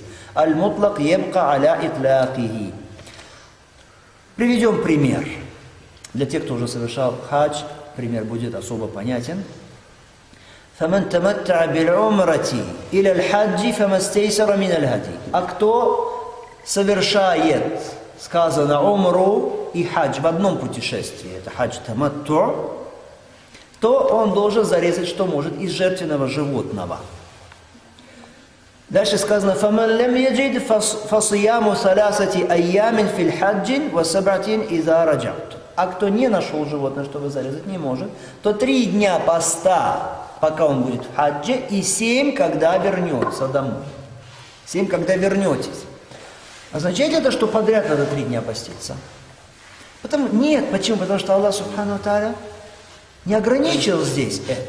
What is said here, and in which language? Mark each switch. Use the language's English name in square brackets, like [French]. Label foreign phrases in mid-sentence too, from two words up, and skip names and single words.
[Arabic] المطلق يبقى على إطلاقه. [Russian] Приведем пример. Для тех, кто уже совершал хадж, пример будет особо понятен. [Arabic] فَمَنْ تَمَتَّعَ بِالْعُمْرَةِ إِلَى الْحَجِّ فَمَا اسْتَيْسَرَ مِنَ الْهَدِيِّ. [Russian] А кто совершает, сказано, умру и хадж в одном путешествии, это [Arabic] حج تمتع, [Russian] то он должен зарезать, что может, из жертвенного животного. Дальше сказано, [Arabic] فَمَنْ لَمْ يَجِدْ فَصِيَامُ ثَلَاثَةِ أَيَّامٍ فِي الْحَجِّ وَسَبْعَةٍ إِذَا رَجَعْتُ. [Russian] А кто не нашел животное, чтобы зарезать, не может, то 3 дня поста, пока он будет в хадже, и 7, когда вернется домой. 7, когда вернетесь. Означает это, что подряд надо 3 дня поститься? Нет, почему? Потому что [Arabic] الله سبحانه وتعالى [Russian] не ограничил здесь это.